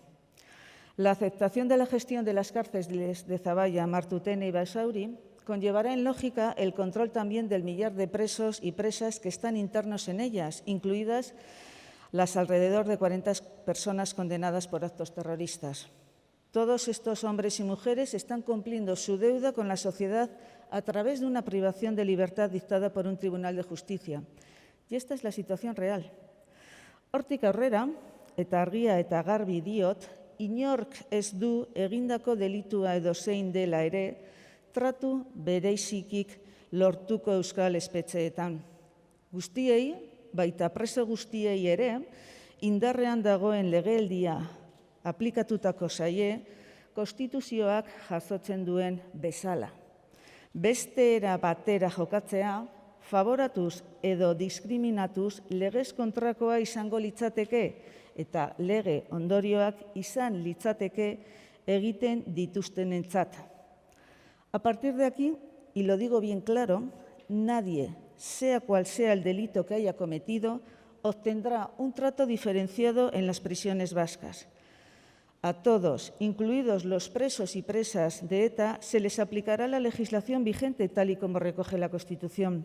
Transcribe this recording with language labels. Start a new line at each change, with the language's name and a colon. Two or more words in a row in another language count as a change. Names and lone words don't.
Spanish: La aceptación de la gestión de las cárceles de Zaballa, Martutene y Basauri conllevará en lógica el control también del millar de presos y presas que están internos en ellas, incluidas las alrededor de 40 personas condenadas por actos terroristas. Todos estos hombres y mujeres están cumpliendo su deuda con la sociedad a través de una privación de libertad dictada por un tribunal de justicia. Y esta es la situación real.
Basque: Hortik aurrera, eta argia eta garbi diot, inork ez du egindako delitua edo zein dela ere, tratu bereizikik lortuko euskal espetxeetan. Guztiei, baita preso guztiei ere, indarrean dagoen legealdia aplikatutako zaie, konstituzioak jasotzen duen bezala. Beste era batera jokatzea, favoratuz edo diskriminatuz legez kontrakoa izango litzateke eta lege ondorioak izan litzateke egiten dituztenentzat.
Spanish: A partir de aquí, y lo digo bien claro, nadie, sea cual sea el delito que haya cometido, obtendrá un trato diferenciado en las prisiones vascas. A todos, incluidos los presos y presas de ETA, se les aplicará la legislación vigente tal y como recoge la Constitución.